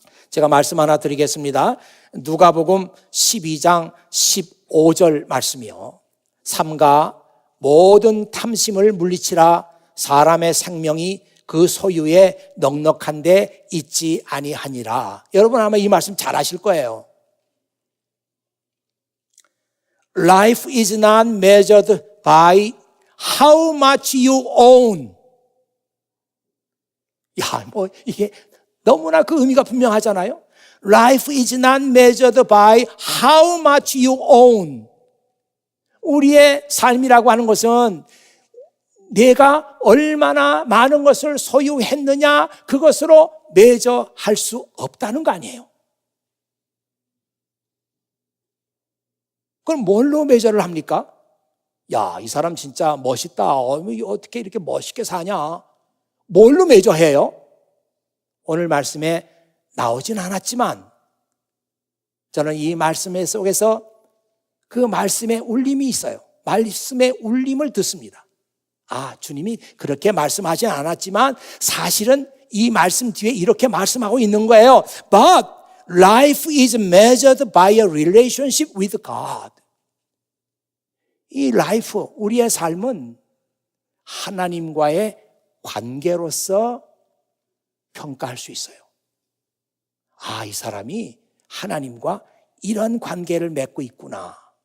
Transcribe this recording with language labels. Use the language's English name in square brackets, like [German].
[Korean] 제가 말씀 하나 드리겠습니다. 누가복음 12장 15절 말씀이요. 삼가 모든 탐심을 물리치라. 사람의 생명이 그 소유에 넉넉한데 있지 아니하니라. 여러분 아마 이 말씀 잘 아실 거예요. [English] Life is not measured by how much you own. [Korean] 야, 뭐 이게 너무나 그 의미가 분명하잖아요. [English] Life is not measured by how much you own. [Korean] 우리의 삶이라고 하는 것은 내가 얼마나 많은 것을 소유했느냐 그것으로 매저할 수 없다는 거 아니에요. 그럼 뭘로 매저를 합니까? 야, 이 사람 진짜 멋있다. 어떻게 이렇게 멋있게 사냐? 뭘로 매저해요? 오늘 말씀에 나오진 않았지만 저는 이 말씀 속에서 그 말씀의 울림이 있어요. 말씀의 울림을 듣습니다. 아, 주님이 그렇게 말씀하지 않았지만 사실은 이 말씀 뒤에 이렇게 말씀하고 있는 거예요. [English] But life is measured by a relationship with God. [Korean] 이 라이프, 우리의 삶은 하나님과의 관계로서 평가할 수 있어요. 아, 이 사람이 하나님과 이런 관계를 맺고 있구나.